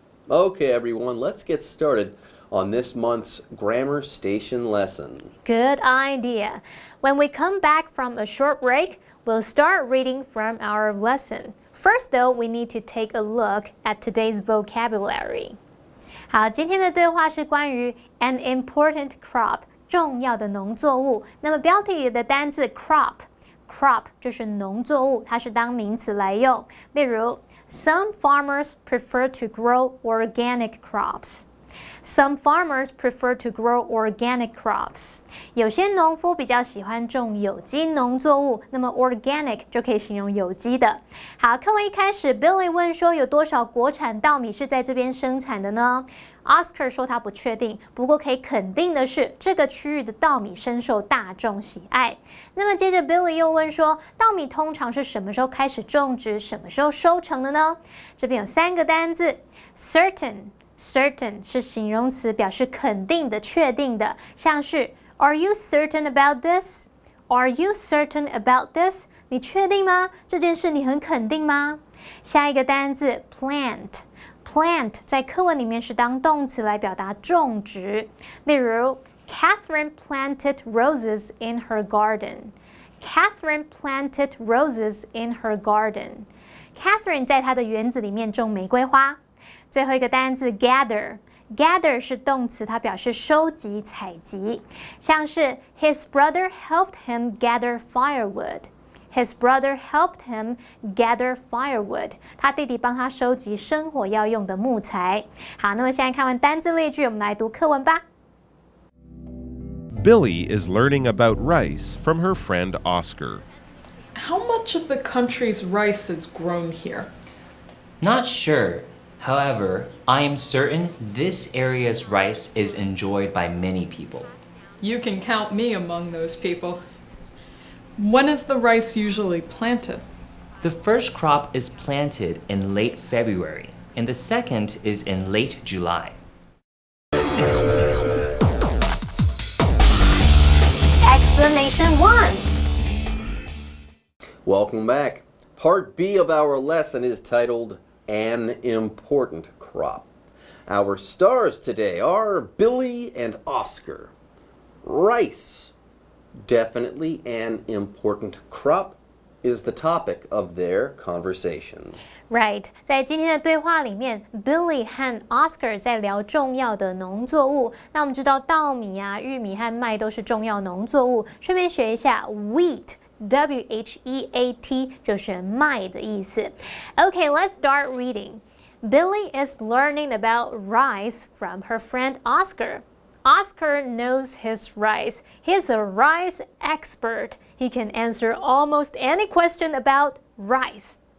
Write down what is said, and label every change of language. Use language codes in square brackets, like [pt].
[en] Okay, everyone, let's get started on this month's Grammar Station lesson. Good idea. When we come back from a short break, we'll start reading from our lesson. First, though, we need to take a look at today's vocabulary. [zh] 好，今天的对话是关于 [en] an important crop [zh] 重要的农作物。那么标题里的单字 crop 就是农作物，它是当名词来用。例如 [en] Some farmers prefer to grow organic crops. Some farmers prefer to grow organic crops. [zh] 有些农夫比较喜欢种有机农作物，那么 organic 就可以形容有机的。好，课文一开始 Billy 问说有多少国产稻米是在这边生产的呢？ Oscar 说他不确定，不过可以肯定的是这个区域的稻米深受大众喜爱。那么接着 Billy 又问说稻米通常是什么时候开始种植，什么时候收成的呢？这边有三个单字 certain 是形容词，表示肯定的、确定的，像是 [en] Are you certain about this? [zh] Are you certain about this? 你确定吗？这件事你很肯定吗？下一个单字 plant 在课文里面是当动词来表达种植，例如 [en] Catherine planted roses in her garden. [zh] Catherine planted roses in her garden. Catherine 在她的园子里面种玫瑰花。最后一个单字 gather 是动词，它表示收集、采集，像是 [en] His brother helped him gather firewood. [zh] His brother helped him gather firewood. 他弟弟帮他收集生火要用的木材。好，那么现在看完单字例句，我们来读课文吧。 [en] Billy is learning about rice from her friend Oscar. How much of the country's rice is grown here? Not sure. However, I am certain this area's rice is enjoyed by many people. You can count me among those people. When is the rice usually planted? The first crop is planted in late February, and the second is in late July. Explanation 1. Welcome back. Part B of our lesson is titled, An Important Crop. Our stars today are Billy and Oscar. Rice. Definitely an important crop is the topic of their conversation. Right， [zh] 在今天的对话里面 ，Billy 和 Oscar 在聊重要的农作物。那我们知道稻米啊、玉米和麦都是重要农作物。顺便学一下 wheat。Wheat 就是麦的意思。 [en] Okay, let's start reading. Billy is learning about rice from her friend Oscar. Oscar knows his rice. He's a rice expert. He can answer almost any question about rice.